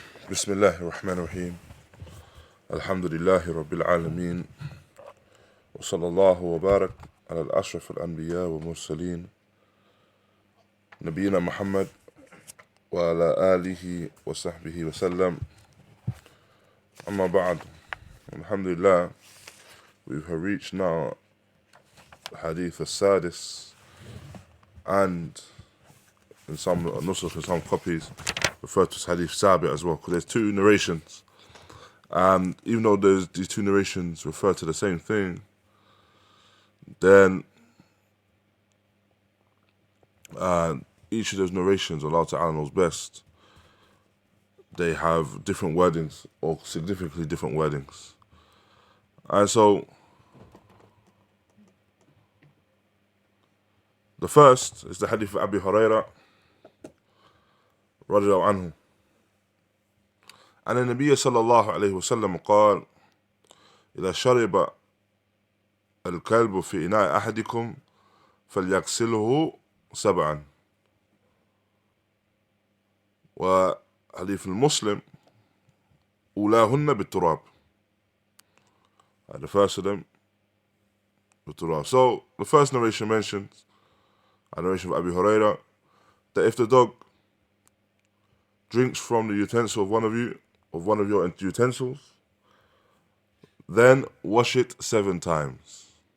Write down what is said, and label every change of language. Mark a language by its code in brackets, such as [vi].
[ar] بسم الله الرحمن الرحيم الحمد لله رب العالمين وصلى الله وبارك على الأشرف الأنبياء والمرسلين نبينا محمد وعلى آله وصحبه وسلم أما بعد. [en] Alhamdulillah, we have reached now Hadith al-Sadis, and in some nusakh, in some copies, referred to as Hadith Sabi as well, because there's two narrations. And even though these two narrations refer to the same thing, then each of those narrations, Allah Ta'ala knows best, they have different wordings, or significantly different wordings. And so, the first is the Hadith of Abū Hurayrah [ar] رضي الله عنه أن النبي صلى الله عليه وسلم قال: إذا شرب الكلب في إناء أحدكم فليغسله 7. وحديث المسلم أولاهن بالتراب. [en] The first of them بالتراب. So the first narration mentions, a narration of Abū Hurayrah, that if the dog drinks from the utensil of one of your utensils, then wash it 7 times.